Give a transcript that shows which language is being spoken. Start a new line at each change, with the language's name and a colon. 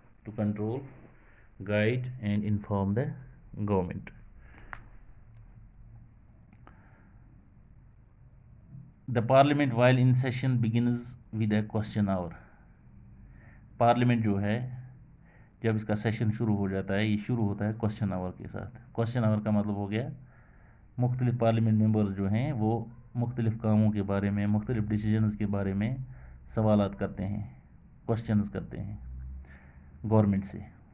English: To control guide and inform the government. The parliament while in session begins with a question hour.
Hindi: Parliament जो है जब इसका session शुरू हो जाता है, ये शुरू होता है क्वेश्चन आवर के साथ। क्वेश्चन आवर का मतलब हो गया मुख्तलिफ पार्लियामेंट मेंबर्स जो हैं वो मुख्तलिफ कामों के बारे में, मुख्तलिफ डिसीजंस के बारे में सवालात करते हैं, क्वेश्चंस करते हैं गवर्नमेंट से।